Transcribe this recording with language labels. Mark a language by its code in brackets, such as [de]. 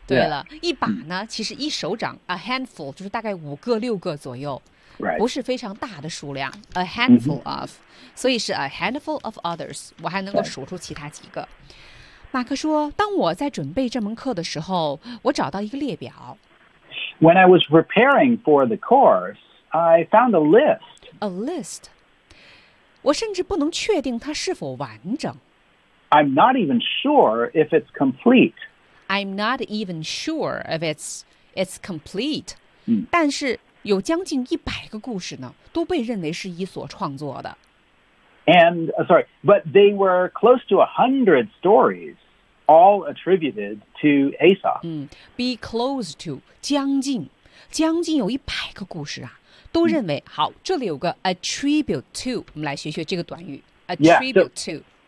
[zh] 对了，一把呢，其实一手掌 ， [en] a handful [zh] 就是大概五个、六个左右。 [en] Right. [zh] 不是非常大的数量 [en] ，a handful of，、mm-hmm. [zh] 所以是 [en] a handful of others。 [zh] 我还能够数出其他几个。 [en] Right. [zh] 马克说，当我在准备这门课的时候，我找到一个列表。 [en] When I was preparing for the course, I found a list. A list. [zh] 我甚至不能确定它是否完整。 [en] I'm not even sure if it's complete. I'm not even sure if it's complete.、 Mm. [zh] 但是。有将近100个故事呢，都被认为是伊索创作的。 [en] And、sorry, but they were close to 100 stories, all attributed to Aesop.、 be close to [zh] 将近有100个故事啊，都认为、好，这里有个 [en] attribute to， [zh] 我们来学学这个短语 attribute to。